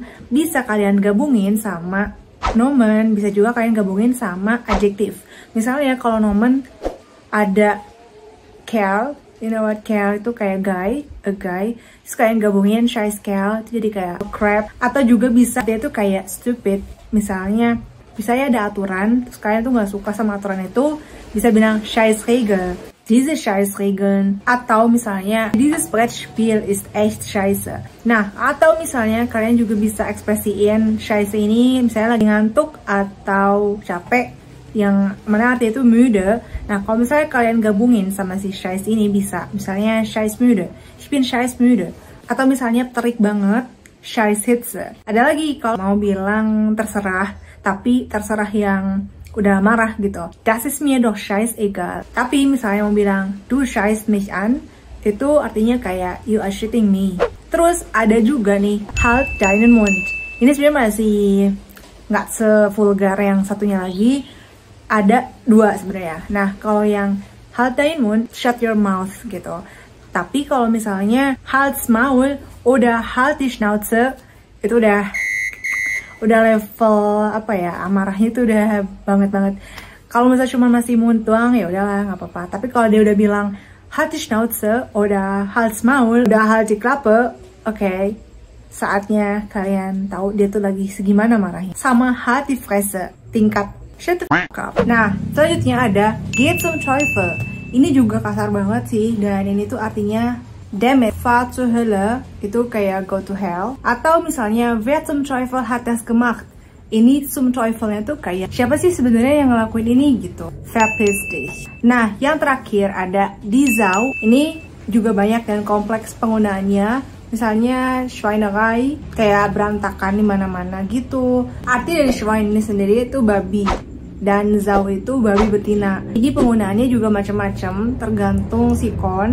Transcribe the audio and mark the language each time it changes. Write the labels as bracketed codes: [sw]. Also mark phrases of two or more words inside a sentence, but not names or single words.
[id] Bisa kalian gabungin sama nomen, bisa juga kalian gabungin sama adjektif. Misalnya kalau nomen ada Kerl, [en] you know what [id] Kerl itu kayak guy, [en] a guy. [id] Terus kalian gabungin [de] Scheiß Kerl, [id] itu jadi kayak crap. Atau juga bisa dia tuh kayak stupid. Misalnya ada aturan, terus kalian tuh nggak suka sama aturan itu, bisa bilang [de] Scheißregel, diese Scheißregeln. [id] Atau misalnya [de] dieses Brettspiel ist echt scheiße. [id] Nah, atau misalnya kalian juga bisa ekspresiin Scheiße ini misalnya lagi ngantuk atau capek, yang mana artinya itu müde. Nah, kalau misalnya kalian gabungin sama si Scheiß ini, bisa misalnya [de] Scheißmüde, ich bin Scheißmüde. [id] Atau misalnya terik banget, Scheißhitze. Ada lagi kalau mau bilang terserah, tapi terserah yang udah marah gitu, [de] das ist mir doch scheißegal. [id] Tapi misalnya mau bilang [de] du scheißt mich an, [id] itu artinya kayak [en] you are shitting me. [id] Terus ada juga nih [de] halt deinen Mund. [id] Ini sebenarnya masih nggak sevulgar yang satunya lagi. Ada dua sebenarnya. Nah, kalau yang [de] halt deinen Mund, [en] shut your mouth gitu. [id] Tapi kalau misalnya [de] halt's Maul [id] udah [de] halt die Schnauze, [id] itu udah level apa ya, amarahnya itu udah banget. Kalau misalnya cuma masih munt doang, ya udahlah nggak apa-apa. Tapi kalau dia udah bilang [de] halt die Schnauze, [id] udah [de] halt's Maul, [id] udah [de] halt die Klappe, [id] oke, saatnya kalian tahu dia tuh lagi segimana marahnya. [de] Sama halt die Fresse, [en] tingkat shut the fuck up. [id] Nah, selanjutnya ada [de] geht zum Teufel. [id] Ini juga kasar banget sih, dan ini tuh artinya [en] damn it, [de] fahr zur Hölle, [id] itu kayak [en] go to hell. [id] Atau misalnya [de] wer zum Teufel hat das gemacht. [id] Ini zum Teufelnya tuh kayak siapa sih sebenarnya yang ngelakuin ini gitu. [de] Verpiss dich. [id] Nah, yang terakhir ada [de] die Sau. [id] Ini juga banyak dan kompleks penggunaannya. Misalnya Schweinerei, kayak berantakan di mana-mana gitu. Arti dari Schwein ini sendiri itu babi, dan Sau itu babi betina. Jadi penggunaannya juga macam-macam, tergantung sikon.